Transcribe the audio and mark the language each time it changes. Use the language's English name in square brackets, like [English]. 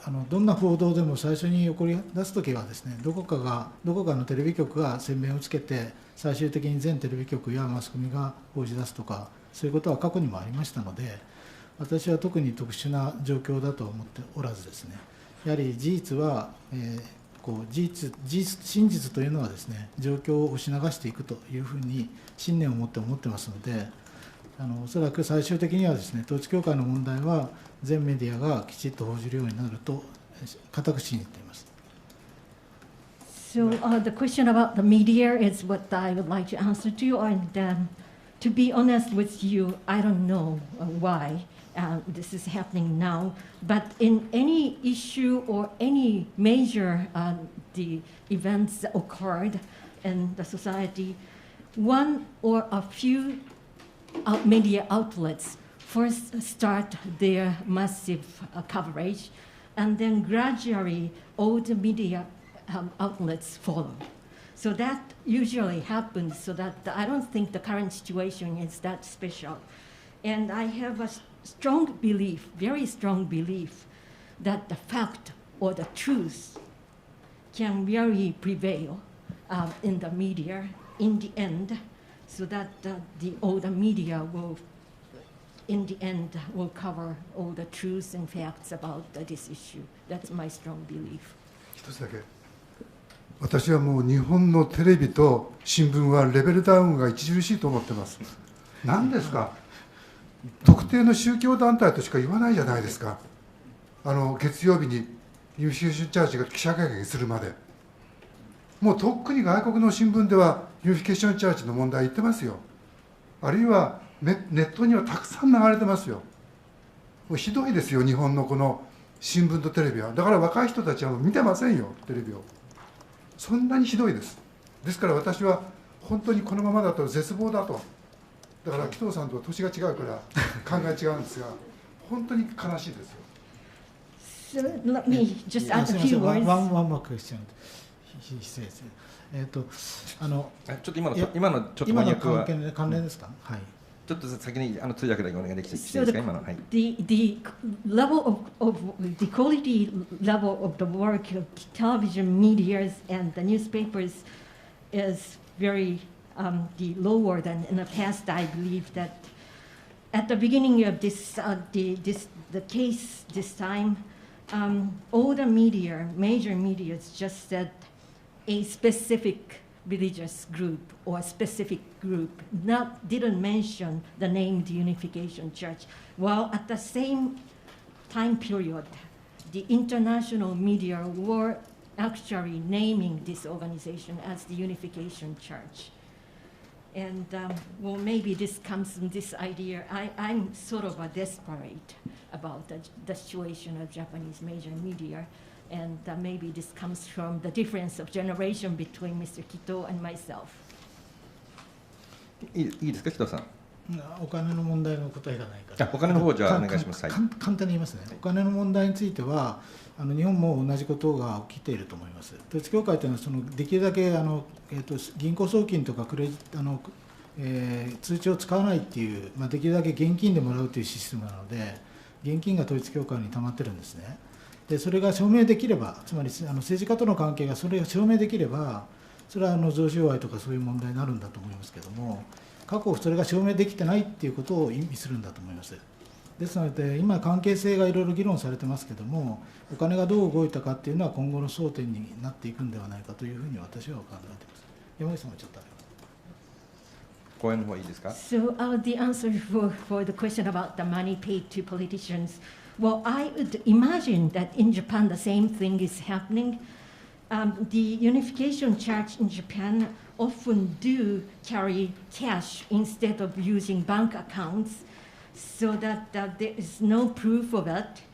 [Japanese] どんな報道でも最初に起こり出すときはですね、どこかのテレビ局が宣伝をつけて、最終的に全テレビ局やマスコミが報じ出すとか、そういうことは過去にもありましたので、私は特に特殊な状況だとは思っておらずですね、やはり事実は、真実というのはですね、状況を押し流していくというふうに信念を持ってますので、おそらく最終的にはですね、統一教会の問題は全メディアがきちっと報じるようになると固く信じています。 [English] So the question about the media is what I would like to answer to you, and to be honest with you, I don't know why this is happening now, but in any issue or any major the events that occurred in the society, one or a few media outlets first start their massive coverage, and then gradually all the media outlets follow. So that usually happens, so that I don't think the current situation is that special. And I have a strong belief, very strong belief, that the fact or the truth can really prevail in the media in the end, so that all the media will, in the end, will cover all the truths and facts about this issue. That's my strong belief. [Japanese] 一つだけ、私はもう日本のテレビと新聞はレベルダウンが著しいと思ってます。何ですか、特定の宗教団体としか言わないじゃないですか。月曜日にユニフィケーションチャーチが記者会見するまで、もうとっくに外国の新聞ではユニフィケーションチャーチの問題言ってますよ。あるいはネットにはたくさん流れてますよ。もうひどいですよ、日本のこの新聞とテレビは。だから若い人たちはもう見てませんよ、テレビを。そんなにひどいです。ですから私は本当にこのままだと絶望だと。だから紀藤さんとは年が違うから考え違うんですが、本当に悲しいですよ。 [English] So let me just add a few words. One more question. He says. [Japanese] ちょっと今のちょっと翻訳は関連ですか？はい。ちょっと先に通訳だけお願いできていいですか、今の。はい。 [English] The level of the quality level of the work of television medias and the newspapers is very the lower than in the past. I believe that at the beginning of the case this time, all the media, major media, just said a specific religious group or a specific group, didn't mention the name the Unification Church. While at the same time period, the international media were actually naming this organization as the Unification Church. And well, maybe this comes from this idea. I'm sort of desperate about the situation of Japanese major media. And maybe this comes from the difference of generation between Mr. Kito and myself. [Japanese] いいですか、紀藤さん。お金の問題の答えがないから。お金の方じゃあお願いします。簡単に言いますね。お金の問題については日本も同じことが起きていると思います。統一教会というのはできるだけ銀行送金とか通帳を使わないっていう、できるだけ現金でもらうというシステムなので、現金が統一教会に溜まってるんですね。でそれが証明できれば、つまり政治家との関係がそれを証明できれば、それは贈収賄とかそういう問題になるんだと思いますけども、過去それが証明できてないっていうことを意味するんだと思います。ですので今関係性がいろいろ議論されてますけども、お金がどう動いたかっていうのは今後の争点になっていくんではないかというふうに私は考えています。山口さんもちょっとあれば。講演の方いいですか？ [English] So the answer for the question about the money paid to politicians. Well, I would imagine that in Japan the same thing is happening. The Unification Church in Japan often do carry cash instead of using bank accounts, so that there is no proof of it.